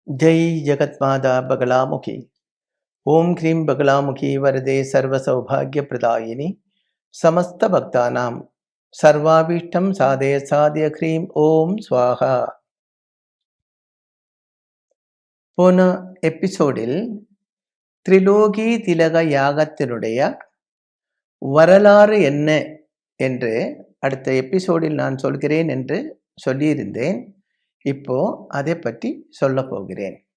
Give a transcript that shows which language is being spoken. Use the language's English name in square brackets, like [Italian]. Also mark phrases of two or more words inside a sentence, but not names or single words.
[Sanskrit] जय जगत्माता बगलामुखी। ओम ह्रीं बगलामुखी वरदे सर्वसौभाग्यप्रदायिनी समस्त भक्तानां सर्वाभीष्टं साधय साधय ह्रीं ओम स्वाहा. [Tamil] போன எபிசோடில் திரிலோகி திலக யாகத்தினுடைய வரலாறு என்ன என்று அடுத்த எபிசோடில் நான் சொல்கிறேன் என்று சொல்லியிருந்தேன். இப்போ அதை பற்றி சொல்ல போகிறேன்.